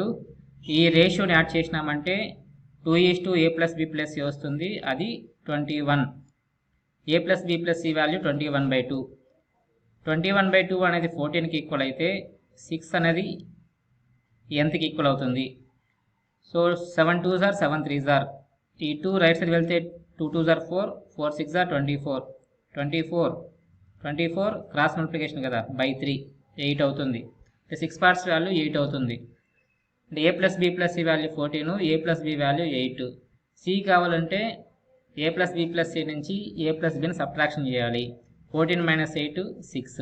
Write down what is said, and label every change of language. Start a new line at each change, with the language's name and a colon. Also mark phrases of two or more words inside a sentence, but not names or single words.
Telugu: ఈ రేషియోని యాడ్ చేసినామంటే 2:a
English: plus b plus c
Telugu: వస్తుంది, అది 21.
English: a plus b plus c value 21/2.
Telugu: 21/2 అనేది 14కి ఈక్వల్ అయితే 6 అనేది ఎంతకి ఈక్వల్ అవుతుంది?
English: సో 7 2s are 7 3s are,
Telugu: ఈ 2 రైట్ సైడ్ వెళ్తే
English: 2 2s are 4 4 6 are 24 24 cross multiplication
Telugu: కదా, బై 3 8 అవుతుంది. 6
English: parts value
Telugu: 8 అవుతుంది.
English: అంటే a plus b plus c value 14, a plus b value 8.
Telugu: సి కావాలంటే
English: a plus b plus c
Telugu: నుంచి
English: a plus bni
Telugu: సబ్ట్రాక్షన్ చేయాలి. 14 మైనస్ 8 6.